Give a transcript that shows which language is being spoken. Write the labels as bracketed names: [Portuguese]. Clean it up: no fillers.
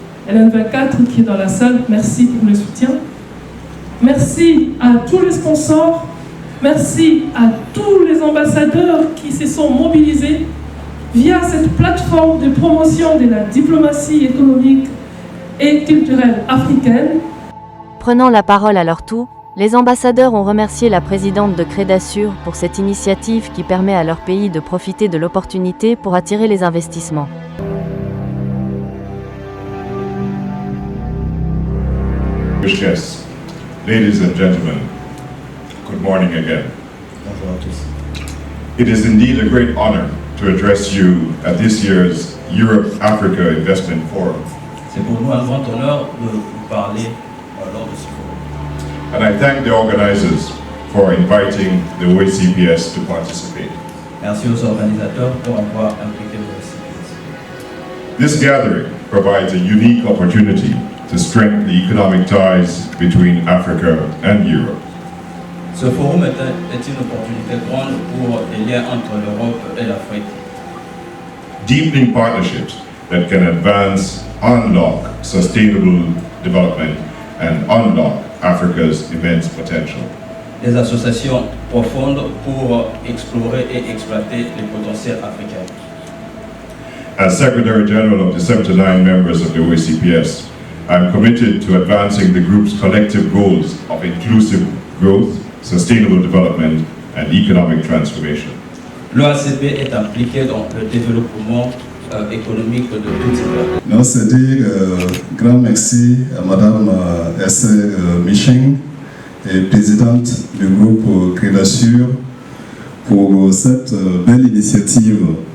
[French] LN24 qui est dans la salle, merci pour le soutien. Merci à tous les sponsors, merci à tous les ambassadeurs qui se sont mobilisés via cette plateforme de promotion de la diplomatie économique et culturelle africaine. Prenant la parole à leur tour, les ambassadeurs ont remercié la présidente de Crédassur pour cette initiative qui permet à leur pays de profiter de l'opportunité pour attirer les investissements. [English] Guests, ladies and gentlemen, good morning again. [French] Bonjour à tous. [English] It is indeed a great honor to address you at this year's Europe-Africa Investment Forum. [French] C'est pour nous un grand honneur de vous parler lors de ce forum. [English] And I thank the organizers for inviting the OECPS to participate. [French] Merci aux organisateurs pour avoir impliqué l'OECPS. [English] This gathering provides a unique opportunity to strengthen the economic ties between Africa and Europe. [French] Ce forum est une opportunité grande pour les liens entre l'Europe et l'Afrique. [English] Deepening partnerships that can advance, unlock sustainable development and unlock Africa's immense potential. [French] Des associations profondes pour explorer et exploiter les potentiels africains. [English] As Secretary General of the 79 members of the OECPS, I am committed to advancing the group's collective goals of inclusive growth, sustainable development, and economic transformation. [French] L'OACP est impliqué dans le développement économique de toutes ces personnes. Non, c'est dire grand merci à Madame Esther Michen, présidente du groupe Crédassur, pour cette belle initiative.